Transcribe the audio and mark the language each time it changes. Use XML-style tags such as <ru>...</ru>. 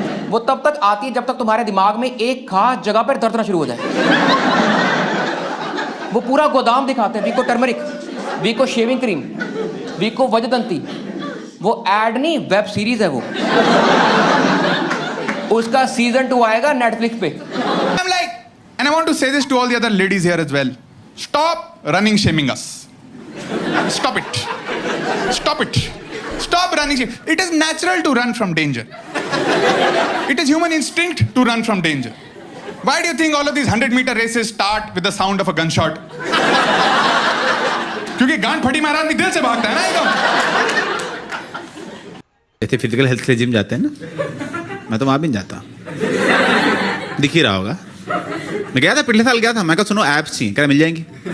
<hi>वो तब तक आती है जब तक तुम्हारे दिमाग में एक खास जगह पर दर्द ना शुरू हो जाए। वो पूरा गोदाम दिखाते हैं, वीको टर्मरिक, वीको शेविंग क्रीम, वीको वजदंती। वो ऐड नहीं, वेब सीरीज है वो। उसका सीजन 2 आएगा नेटफ्लिक्स पे।</hi> <en>I'm like, and I want to say this to all the other ladies here as well. Stop running shaming us. Stop it. Stop it. Stop running shaming. It is natural to run from danger. It is human instinct to run from danger. Why do you think all of these 100-meter races start with the sound of a gunshot?</en> <hi>क्योंकि गांड फटी महाराज भी दिल से भागता है ना एकदम। जैसे फिजिकल हेल्थ के लिए जिम जाते हैं ना, मैं तो वहाँ भी नहीं जाता, दिख ही रहा होगा। मैं गया था, पिछले साल गया था, मैं कहा सुनो ऐप्स चाहिए, क्या मिल जाएंगी?</hi>